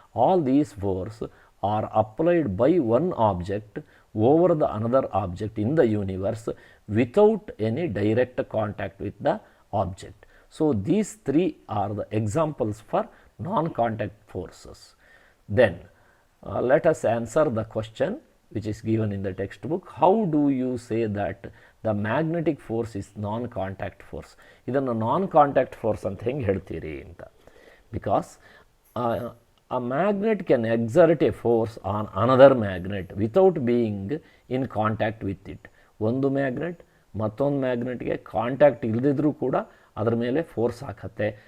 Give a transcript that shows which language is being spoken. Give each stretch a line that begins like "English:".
English: All these force are applied by one object over the another object in the universe without any direct contact with the object. So these three are the examples for non-contact forces. Then let us answer the question which is given in the textbook. How do you say that the magnetic force is non-contact force?
Kannada: ಇದನ್ನು non-contact force ಅಂತ ಹೆಂಗೆ ಹೇಳ್ತೀರಿ ಅಂತ.
English: Because a magnet can exert a force on another magnet without being in contact with it.
Kannada: ಒಂದು magnet ಮತ್ತೊಂದು ಮ್ಯಾಗ್ನೆಟ್ಗೆ contact ಇಲ್ಲದಿದ್ರೂ ಕೂಡ ಅದರ ಮೇಲೆ ಫೋರ್ಸ್ ಹಾಕತ್ತೆ.